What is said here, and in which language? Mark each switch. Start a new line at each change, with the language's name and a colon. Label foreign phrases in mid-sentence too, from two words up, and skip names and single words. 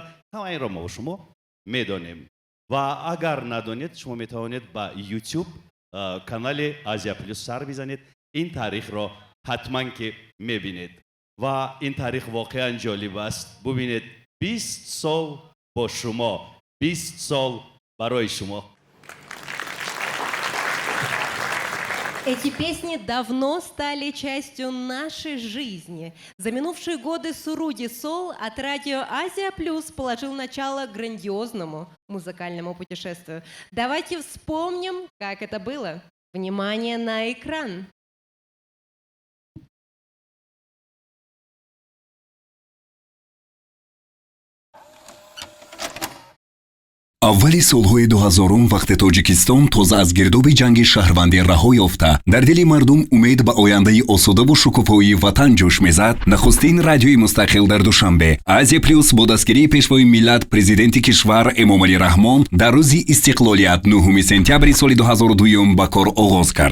Persian: همه این را ما و شما میدانیم و اگر ندانید شما میتوانید با یوتیوب کانال آسیا پلوس سر بزنید. این تاریخ را حتما که میبینید و این تاریخ واقعا جالب است. ببینید 20 سال با شما، 20 سال برای شما.
Russian: Эти песни давно стали частью нашей жизни. За минувшие годы Суруди Сол от радио Азия Плюс положил начало грандиозному музыкальному путешествию. Давайте вспомним, как это было. Внимание на экран.
Tajik: аввали солҳои 2000 вақте тоҷикистон тоза аз гирдоби ҷанги шаҳрвандӣ раҳо ёфта дар дили мардум умед ба ояндаи осудаву шукуфоии ватан ҷӯш мезад, нахустин радиои мустақил дар душанбе азия плюс бо дастгирии пешвои миллат президенти кишвар эмомалӣ раҳмон дар рӯзи истиқлолият 9 сентябри соли 2002 ба кор оғоз кард.